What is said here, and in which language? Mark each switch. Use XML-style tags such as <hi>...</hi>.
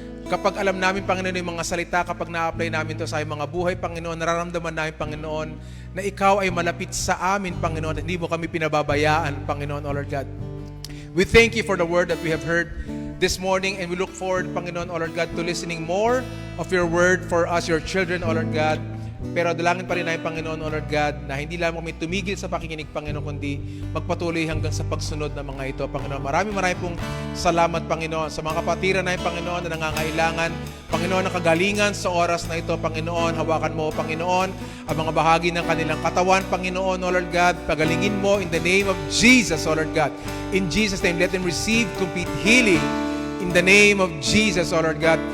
<tl>Kapag alam namin, Panginoon, yung mga salita, kapag na-apply namin ito sa mga buhay, Panginoon, nararamdaman namin, Panginoon, na ikaw ay malapit sa amin, Panginoon, at hindi mo kami pinababayaan, Panginoon,</tl> <en>O Lord God. We thank you for the word that we have heard this morning, and we look forward, Panginoon, O Lord God, to listening more of your word for us, your children, O Lord God.</en> <tl>Pero dalangin pa rin namin, Panginoon,</tl> <en>O Lord God,</en> <tl>na hindi lang kami tumigil sa pakikinig, Panginoon, kundi magpatuloy hanggang sa pagsunod ng mga ito, Panginoon. Maraming pong salamat, Panginoon, sa mga kapatiran namin, Panginoon, na nangangailangan, Panginoon, ng kagalingan sa oras na ito, Panginoon. Hawakan mo, Panginoon, ang mga bahagi ng kanilang katawan, Panginoon,</tl> <en>O Lord God.</en> <tl>Pagalingin mo</tl> <en>in the name of Jesus, O Lord God. In Jesus' name, let them receive complete healing. In the name of Jesus, O Lord God.</en>